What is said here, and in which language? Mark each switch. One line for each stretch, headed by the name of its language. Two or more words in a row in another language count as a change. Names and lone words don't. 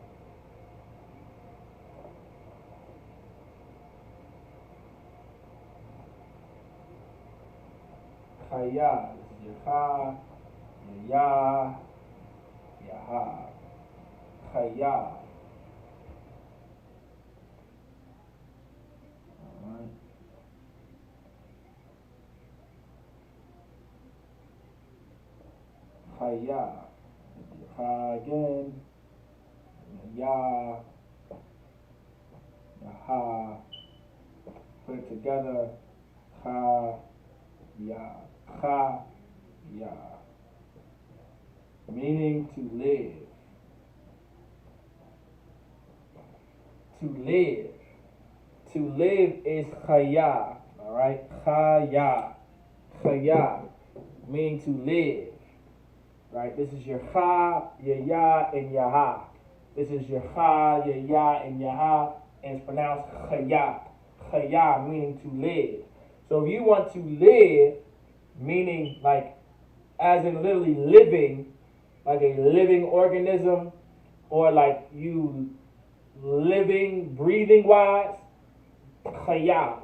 English: Chaya. This is your cha, your ya, your ha. Chaya. All right. Chaya. Ha again. Ya. Ha. Put it together. Ha. Ya. Ha. Ya. Meaning to live. To live. To live is chaya. Alright? Chaya. Chaya. Meaning to live. Right? This is your cha, your ya, and your ha. This is your cha, your ya, and your ha, and it's pronounced chaya. Chaya meaning to live. So if you want to live, meaning like as in literally living, like a living organism, or like you living, breathing wise, chaya.